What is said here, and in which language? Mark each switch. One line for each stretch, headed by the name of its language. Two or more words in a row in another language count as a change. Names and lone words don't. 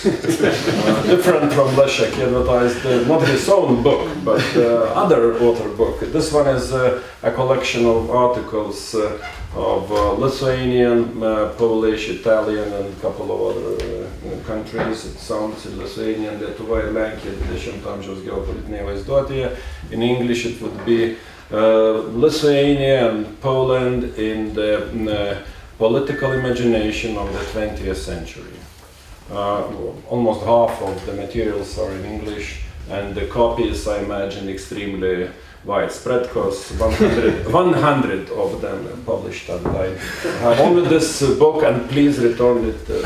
English: Different from Leszek, he advertised not his own book, but other author book. This one is a collection of articles of Lithuanian, Polish, Italian, and a couple of other countries. It sounds in Lithuanian,
Lithuanian: Lietuva ir Lenkija 20 amžiaus geopolitinėje vaizduotėje.
English: In English it would be Lithuania and Poland in the political imagination of the 20th century. Almost half of the materials are in English, and the copies, I imagine, extremely widespread because 100 of them published, and I have only this book, and please return it.